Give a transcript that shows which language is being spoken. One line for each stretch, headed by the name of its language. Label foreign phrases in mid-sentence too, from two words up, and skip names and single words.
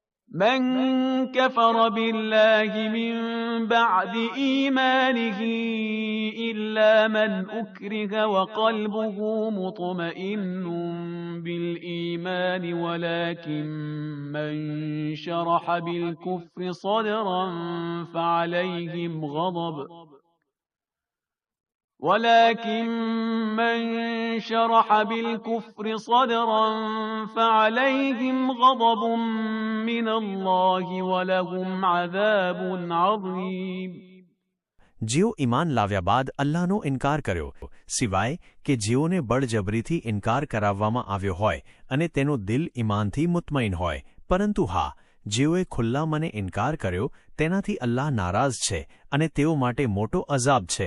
Arabic: من كفر بالله من بعد إيمانه إلا من أكره وقلبه مطمئن بالإيمان ولكن من شرح بالكفر صدرا فعليهم غضب من الله ولهم عذاب عظيم.
Gujarati: જેઓ ઈમાન લાવ્યા બાદ અલ્લાહનો ઇનકાર કર્યો, સિવાય કે જેઓને બળજબરીથી ઇનકાર કરાવવામાં આવ્યો હોય અને તેનું દિલ ઈમાનથી મુતમઈન હોય, પરંતુ હા, જેઓએ ખુલ્લા મને ઇનકાર કર્યો તેનાથી અલ્લાહ નારાજ છે અને તેઓ માટે મોટો અઝાબ છે.